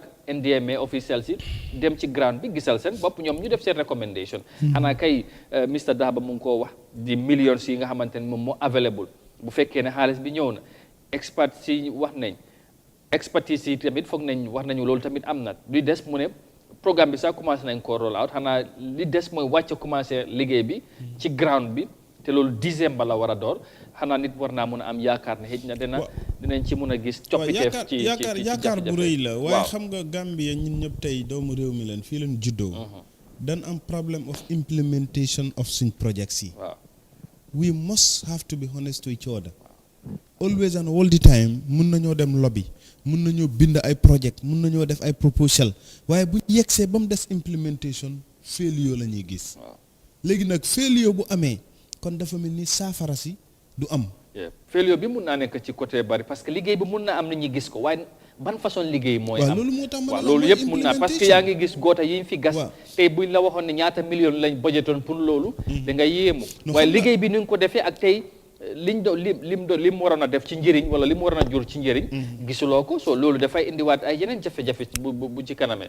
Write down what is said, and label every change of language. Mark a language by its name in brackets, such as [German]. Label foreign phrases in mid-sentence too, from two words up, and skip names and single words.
[Wolof] NDMA officiels yi dem ci ground bi gisal seen bopp ñoom ñu def seen recommendation xanaa kay Mr Dahaba mu ngi koo wax di millions yi nga xamante ne moom moo available bu fekkee ne xaalis bi ñëw na experts yi wax nañ expertise yi tamit foog nañ wax nañu loolu tamit am na luy des mu ne programme bi sax commencé nañ ko [English] roll out [Wolof] xanaa li des mooy wàcc commencé liggéey bi ci ground bi te loolu décembre la war a door xanaa nit war naa mën a am yaakaar ne xëj na dinañ ci mën a gis coppiteef ci yaakaar bu rëy la waaye xam nga Gambia ñun ñëpp tey doomu réew mi leen fii leen juddoo dan am [English] problem of implementation of [Wolof] suñ projects yi [English] we must have to be honest to each other always and all the time [Wolof] mun nañoo dem lobby mun nañoo bind ay project mun nañoo def ay proposal waaye bu yegsee ba mu des [English] implementation failure [Wolof] la ñuy gis léegi nag failure bu amee kon dafa mel ni saafara si du am failure bi mun naa nekk ci côté bari [French] parce que [Wolof] liggéey bi mun na am nit ñi gis ko waaye ban façon liggéey mooy am loolu moo tax waaw loolu yëpp mun naa [French] parce que [Wolof] yaa ngi gis goota yi fi gas tey buñ la waxoon ne ñaata million lañ budgetoon pour loolu da nga yéemu waaye liggéey bi ni nga ko defee ak tey lim waroon a def ci njëriñ wala lim waroon a jur ci njëriñ gisuloo ko so loolu dafay indiwaat ay yeneen jafe-jafe bu ci kanamee